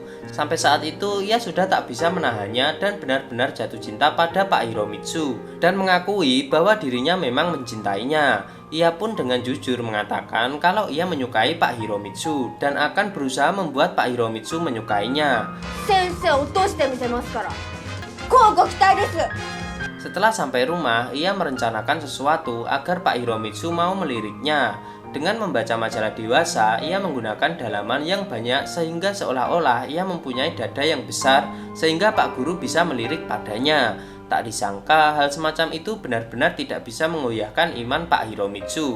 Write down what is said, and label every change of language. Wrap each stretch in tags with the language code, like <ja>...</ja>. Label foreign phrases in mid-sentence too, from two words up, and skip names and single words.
<id>Sampai saat itu ia sudah tak bisa menahannya dan benar-benar jatuh cinta pada Pak Hiromitsu dan mengakui bahwa dirinya memang mencintainya. Ia pun dengan jujur mengatakan kalau ia menyukai Pak Hiromitsu dan akan berusaha membuat Pak Hiromitsu menyukainya.</id> <ja>Sensei, 落としてみせますから。乞うご期待です。</ja> <id>Setelah sampai rumah, ia merencanakan sesuatu agar Pak Hiromitsu mau meliriknya. Dengan membaca majalah dewasa, ia menggunakan dalaman yang banyak sehingga seolah-olah ia mempunyai dada yang besar sehingga Pak Guru bisa melirik padanya. Tak disangka hal semacam itu benar-benar tidak bisa mengoyahkan iman Pak Hiromitsu.</id>